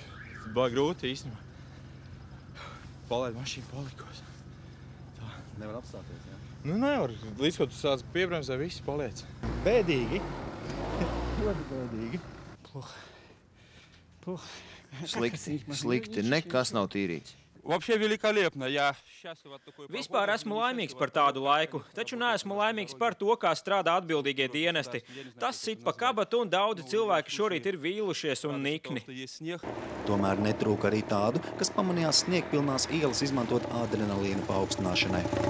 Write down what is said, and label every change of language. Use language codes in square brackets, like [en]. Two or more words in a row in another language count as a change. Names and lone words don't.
[lv] Baigi grūti īstenībā. Palaid mašīnu palikos. Tā. Nevar apstāties, jā? Nevar. Līdz, ko tu sāc piebremzē, visi paliec. Bēdīgi. Ļoti bēdīgi. Slikti. Nekas nav tīrīts. [ru] Вообще великолепно. Я счастлив от такой погоды. [lv] Vispār esmu laimīgs par tādu laiku, taču neesmu laimīgs par to, kā strādā atbildīgie dienesti. Tas sit pa kabatu un daudzi cilvēki šorīt ir vīlušies un nikni. Tomēr netrūka arī tādu, kas pamanījās sniegpilnās ielas izmantot adrenalīnu paaugstināšanai.